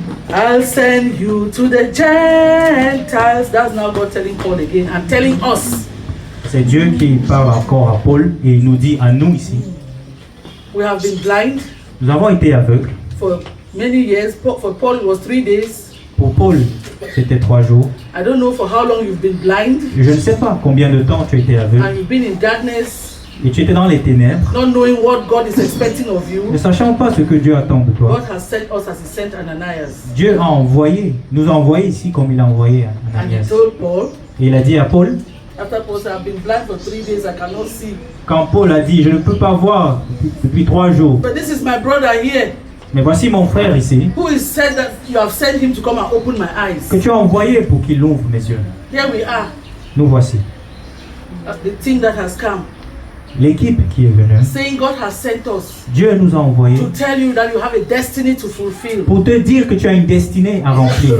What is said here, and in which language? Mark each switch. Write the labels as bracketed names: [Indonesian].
[English] I'll send you to the Gentiles. That's now God telling Paul again and telling us. [French] C'est Dieu qui parle encore à Paul et il nous dit à nous ici. [English] We have been blind [French] Nous avons été aveugles. [English] for many years. For Paul, it was 3 days. [French] Pour Paul, c'était 3 jours. [English] I don't know for how long you've been blind [French] Je ne sais pas combien de temps tu as été aveugle. [English] and you've been in darkness, [French] Et tu étais dans les ténèbres, [English] not knowing what God is expecting of you. [French] ne sachant pas ce que Dieu attend de toi. [English] God has sent us as He sent Ananias. [French] Dieu a envoyé, nous a envoyé ici comme il a envoyé à [English] And He [French] Ananias. [English] told Paul, [French] Et il a dit à Paul, [English] after Paul said, I've been blind for 3 days, I cannot see. [French] quand Paul a dit, je ne peux pas voir depuis 3 jours, [English] But this is my brother here [French] mais voici mon frère ici, [English] who is said that you have sent him to come and open my eyes. [French] que tu as envoyé pour qu'il ouvre mes yeux. [English] Here we are, [French] Nous voici, [English] the team that has come, [French] l'équipe qui est venue. [English] saying God has sent us [French] Dieu nous a envoyés [English] to tell you that you have a destiny to fulfill. [French] pour te dire que tu as une destinée à remplir.